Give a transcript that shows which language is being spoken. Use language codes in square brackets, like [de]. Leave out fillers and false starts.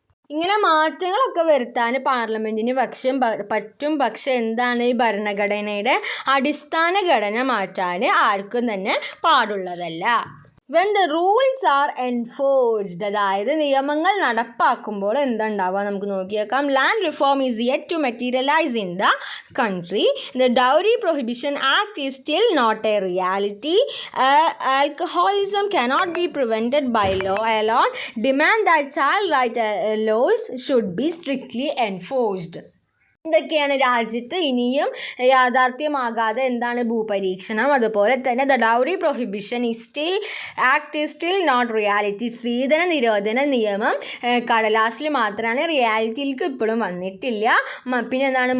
[ml] ഇങ്ങനെ മാറ്റങ്ങളൊക്കെ വരുത്താൻ പാർലമെൻറ്റിന് പറ്റും. പക്ഷെ എന്താണ് ഈ ഭരണഘടനയുടെ അടിസ്ഥാന ഘടന മാറ്റാൻ ആർക്കും തന്നെ പാടുള്ളതല്ല. [en] when the rules are enforced, [ml] അതായത് നിയമങ്ങൾ നടപ്പാക്കുമ്പോൾ എന്തുണ്ടാവുക നമുക്ക് നോക്കിയേക്കാം. [en] Land reform is yet to materialize in the country. The Dowry Prohibition Act is still not a reality. Alcoholism cannot be prevented by law alone. Demand that child right laws should be strictly enforced. [ml] എന്തൊക്കെയാണ് രാജ്യത്ത് ഇനിയും യാഥാർത്ഥ്യമാകാതെ? എന്താണ്? ഭൂപരീക്ഷണം. അതുപോലെ തന്നെ [en] The dowry prohibition act is still not reality. [ml] സ്ത്രീധന നിരോധന നിയമം കടലാസിൽ മാത്രമാണ്, റിയാലിറ്റിയിലേക്ക് ഇപ്പോഴും വന്നിട്ടില്ല. പിന്നെ എന്താണ്?